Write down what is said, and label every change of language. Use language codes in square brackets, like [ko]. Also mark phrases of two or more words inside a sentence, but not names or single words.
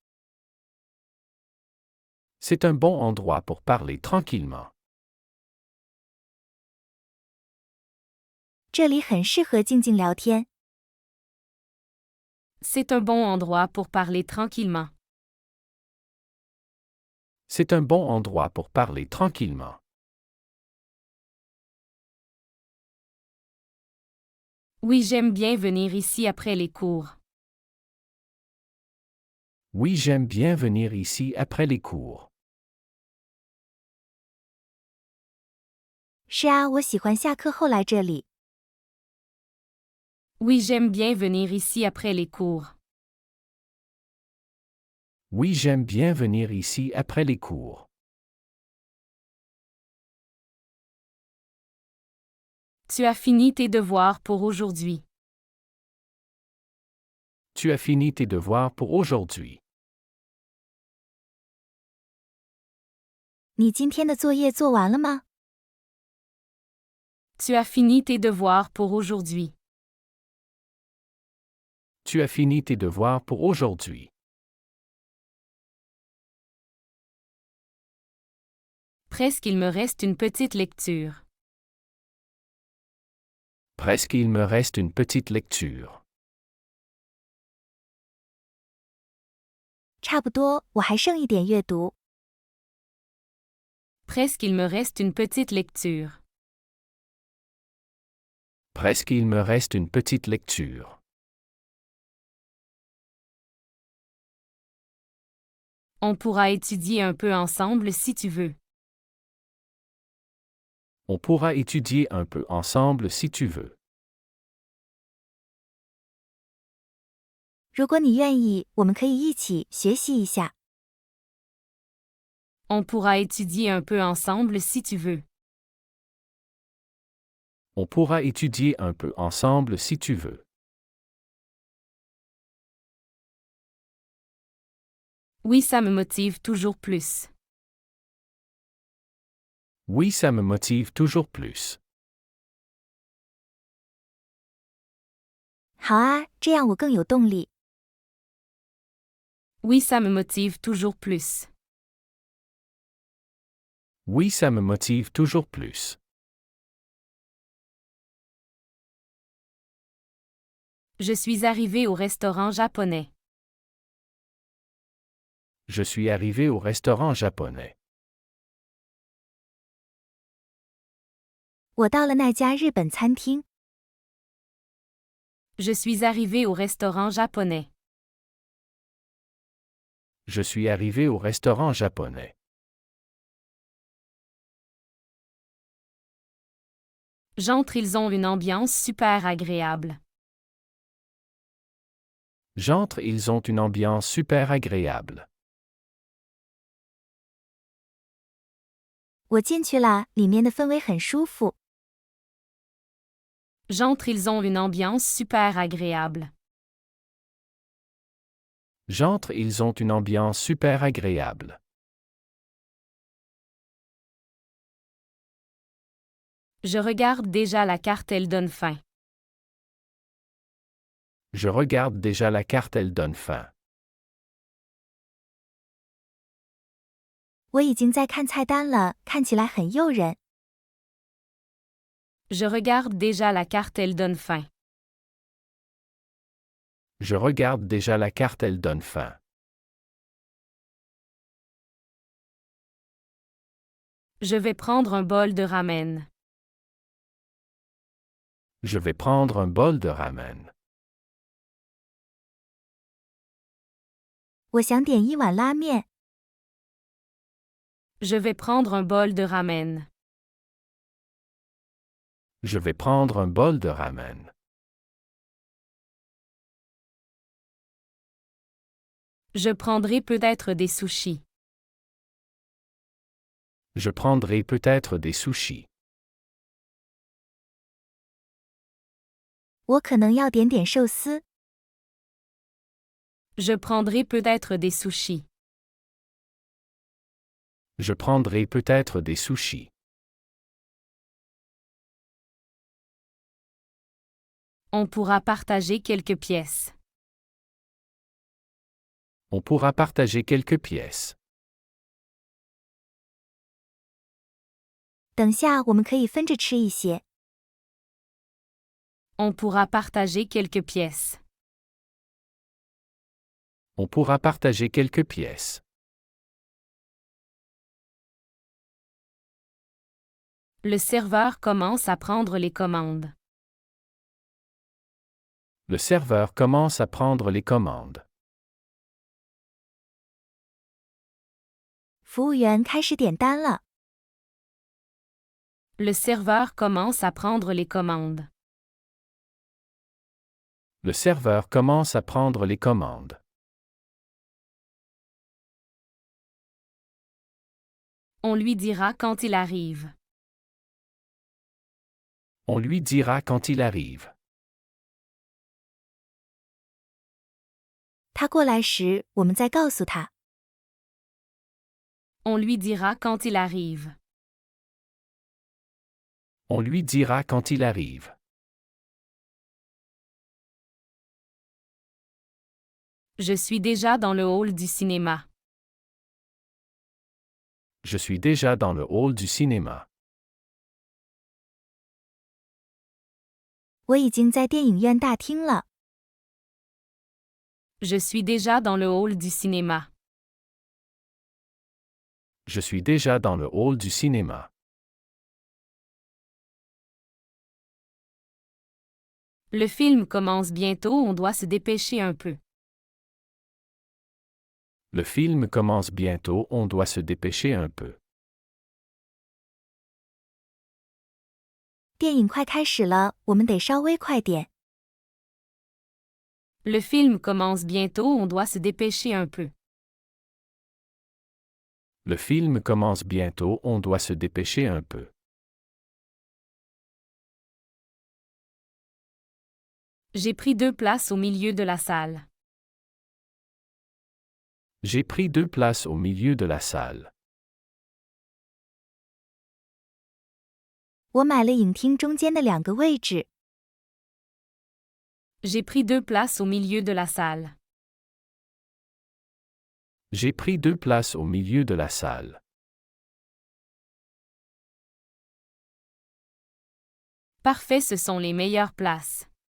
[fr] C'est un bon endroit pour parler tranquillement. [zh] 这里很适合静静聊天。 [fr] C'est un bon endroit pour parler tranquillement. C'est un bon endroit pour parler tranquillement. Oui, j'aime bien venir ici après les cours. Oui, j'aime bien venir ici après les cours. [zh] 是啊，我喜欢下课后来这里。 [fr] Oui, j'aime bien venir ici après les cours. Oui, j'aime bien venir ici après les cours. Tu as fini tes devoirs pour aujourd'hui. Tu as fini tes devoirs pour aujourd'hui. [zh] 你今天的作业做完了吗？ [fr] Tu as fini tes devoirs pour aujourd'hui. Tu as fini tes devoirs pour aujourd'hui. Presque il me reste une petite lecture. Presque il me reste une petite lecture. [zh] 差不多，我还剩一点阅读。 [fr] Presque il me reste une petite lecture. Presque il me reste une petite lecture. On pourra étudier un peu ensemble si tu veux. On pourra étudier un peu ensemble si tu veux. [zh] 如果你愿意，我们可以一起学习一下。 [fr] On pourra étudier un peu ensemble si tu veux. On pourra étudier un peu ensemble si tu veux. Oui, ça me motive toujours plus. Oui, ça me motive toujours plus. [zh] 好啊，这样我更有动力。 [fr] Oui, ça me motive toujours plus. Oui, ça me motive toujours plus. Je suis arrivé au restaurant japonais. Je suis arrivé au restaurant japonais. [zh] 我到了那家日本餐厅。 [fr] Je suis arrivé au restaurant japonais. Je suis arrivé au restaurant japonais. J'entre, ils ont une ambiance super agréable. J'entre, ils ont une ambiance super agréable. [zh] 我进去了，里面的氛围很舒服。 [fr] J'entre, ils ont une ambiance super agréable. J'entre, ils ont une ambiance super agréable. Je regarde déjà la carte, elle donne faim. Je regarde déjà la carte, elle donne faim. [zh] 我已经在看菜单了，看起来很诱人。 [fr] Je regarde déjà la carte, elle donne faim. Je regarde déjà la carte, elle donne faim. Je vais prendre un bol de ramen. Je vais prendre un bol de ramen. [zh] 我想点一碗拉面。 [fr] Je vais prendre un bol de ramen. Je vais prendre un bol de ramen. Je prendrai peut-être des sushis. Je prendrai peut-être des sushis. [zh] 我可能要点点寿司。 [fr] Je prendrai peut-être des sushis. Je prendrai peut-être des sushis. On pourra partager quelques pièces. On pourra partager quelques pièces. [zh] 等下我们可以分着吃一些。 [fr] On pourra partager quelques pièces. On pourra partager quelques pièces. Le serveur commence à prendre les commandes. Le serveur commence à prendre les commandes. [zh] 服务员开始点单了。 [fr] Le serveur commence à prendre les commandes. Le serveur commence à prendre les commandes. On lui dira quand il arrive. On lui dira quand il arrive. [zh] 他过来时，我们再告诉他。 [fr] On lui dira quand il arrive. On lui dira quand il arrive. Je suis déjà dans le hall du cinéma. Je suis déjà dans le hall du cinéma. [zh] 我已经在电影院大厅了。 [fr] Je suis déjà dans le hall du cinéma. Je suis déjà dans le hall du cinéma. Le film commence bientôt, on doit se dépêcher un peu. Le film commence bientôt, on doit se dépêcher un peu. [zh] 电影快开始了，我们得稍微快点。 [fr] Le film commence bientôt, on doit se dépêcher un peu. Le film commence bientôt, on doit se dépêcher un peu. J'ai pris 2 places au milieu de la salle. J'ai pris 2 places au milieu de la salle. [zh] 我买了影厅中间的2个位置。 [fr] J'ai pris 2 places au milieu de la salle. J'ai pris 2 places au milieu de la salle. Parfait, ce sont les meilleures places.